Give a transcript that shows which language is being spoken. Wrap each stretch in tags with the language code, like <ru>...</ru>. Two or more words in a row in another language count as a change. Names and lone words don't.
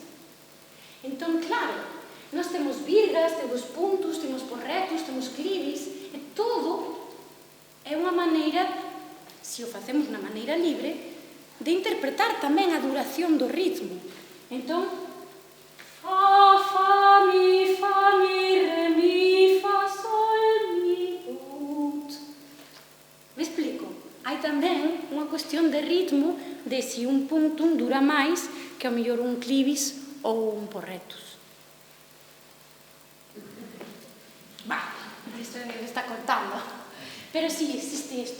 <gl>Entón, claro, nós temos virgas, temos puntos, temos porretos, temos clivis, e todo é unha maneira, se o facemos na maneira libre, de interpretar tamén a duración do ritmo. Entón, fa, mi, re, mi, fa, sol, mi, ut. Me explico? Hai tamén unha cuestión de ritmo de se un puntum dura máis que ao mellor un clivis ou un porretus. Isto me está contando. Pero sí, existe isto.</gl>